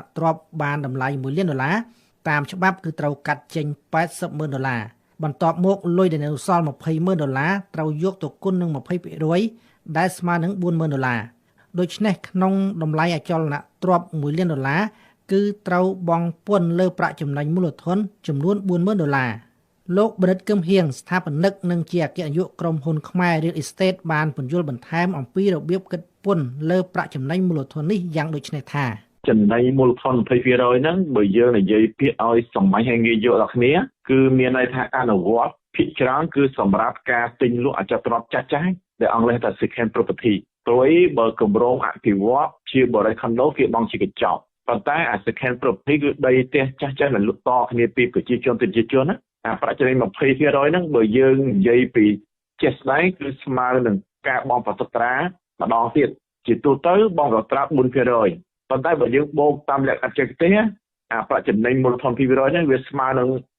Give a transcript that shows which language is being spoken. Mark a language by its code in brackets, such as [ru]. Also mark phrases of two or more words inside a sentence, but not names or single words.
[km] ទ្រព្យបានតម្លៃ$1 លានតាមច្បាប់គឺត្រូវកាត់ចេញ$80,000បន្ទាប់មកលុយដែលនៅសល់$20,000ត្រូវយកទៅគុណនឹង 20% ដែលស្មើនឹង$40,000 ដូច្នេះក្នុងតម្លៃអចលនទ្រព្យ$1 លានគឺត្រូវបង់ពន្ធលើប្រាក់ចំណេញមូលធនចំនួន$40,000លោកបរិទ្ធ គឹមហៀងស្ថាបនិកនិងជាអគ្គនាយកក្រុមហ៊ុនខ្មែរ Real Estate បានពន្យល់បន្ថែមអំពីរបៀបគិតពន្ធលើប្រាក់ចំណេញមូលធននេះយ៉ាងដូចនេះថា ចំណេញមូលធន 20% ហ្នឹងបើយើងនិយាយពាក្យឲ្យសម្មាញ់ឲ្យងាយយល់ដល់គ្នាគឺមានន័យថាអនុវត្តភាគច្រើនគឺសម្រាប់ការទិញលក់អចលនទ្រព្យចាស់ៗដែលអង់គ្លេសថា [en] second property [km] ព្រោះបើគម្រោងអភិវឌ្ឍជាបរិយាខណ្ឌគេបង់ជាកញ្ចប់ប៉ុន្តែអា [en] second property [km] គឺដីផ្ទះចាស់ៗដែលលក់តគ្នាពីប្រជាជនទៅប្រជាជនណាអាប្រាក់ចំណេញ 20% ហ្នឹងបើយើងនិយាយពីចេះស្ដែងគឺស្មើនឹងការបង់ប្រតិត្រាម្ដងទៀតជាទូទៅបង់ប្រតិត្រា 4% ប៉ុន្តែបើយើងបូកតាមលក្ខខណ្ឌចេះទេអាប្រាក់ចំណេញមូលធន 2% ហ្នឹងវាស្មើនឹង